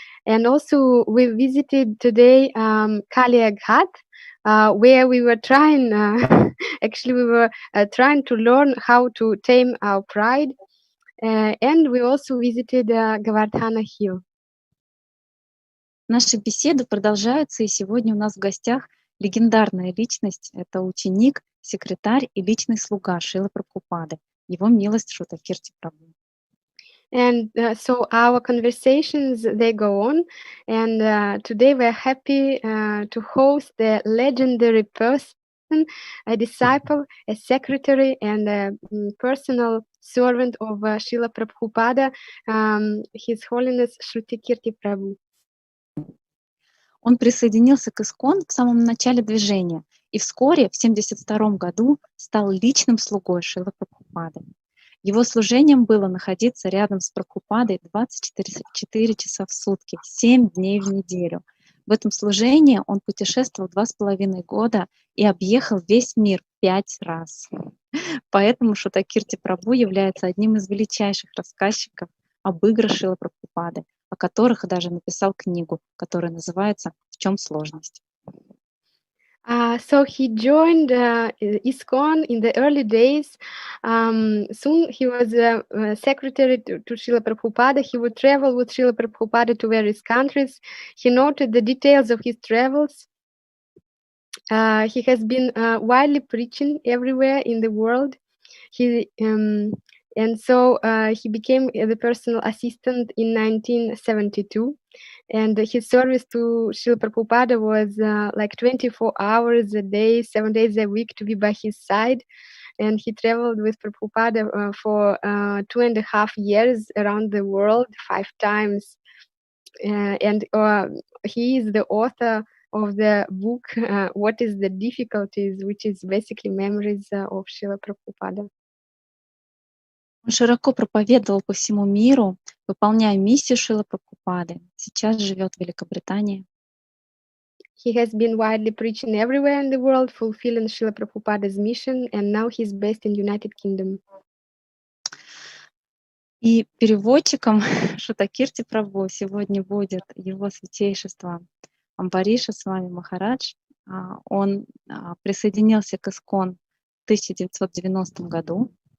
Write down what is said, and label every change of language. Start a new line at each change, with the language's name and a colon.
English: And also we visited today Kali Ghat, where we were trying, actually we were trying to learn how to tame our pride. And we also visited Govardhana Hill.
Russian: Наши беседы продолжаются, и сегодня у нас в гостях легендарная личность. Это ученик, секретарь и личный слуга Шрилы Прабхупады. Его милость Шрута Кирти Прабхупаде.
English: And so our conversations, they go on. And today we're happy to host the legendary person, a disciple, a secretary, and a personal servant of Srila Prabhupada, His Holiness Шрута Кирти Прабхупаде.
Russian: Он присоединился к ИСККОН в самом начале движения и вскоре, в 1972 году, стал личным слугой Шрилы Прабхупады. Его служением было находиться рядом с Прабхупадой 24 часа в сутки, 7 дней в неделю. В этом служении он путешествовал 2,5 года и объехал весь мир 5 раз. Поэтому Шрута Кирти Прабху является одним из величайших рассказчиков об играх Шрилы Прабхупады, о которых даже написал книгу, которая называется «В чем сложность?».
English: So he joined ISKCON in the early days. Soon he was secretary to Srila Prabhupada. He would travel with Srila Prabhupada to various countries. He noted the details of his travels. He has been widely preaching everywhere in the world. And so he became the personal assistant in 1972. And his service to Srila Prabhupada was like 24 hours a day, 7 days a week to be by his side. And he traveled with Prabhupada for 2.5 years around the world, 5 times. And he is the author of the book, What is the Difficulties, which is basically memories of Srila Prabhupada.
Russian: Он широко проповедовал по всему миру, выполняя миссию Шрилы Прабхупады. Сейчас живет в Великобритании.
English: He has been widely preaching everywhere in the world, fulfilling Srila Prabhupada's mission, and now he's based in United Kingdom.
Russian: И переводчиком Шрута Кирти Прабху сегодня будет его святейшество Амбариша с вами Махарадж. Он присоединился к ИСККОН в 1990 году.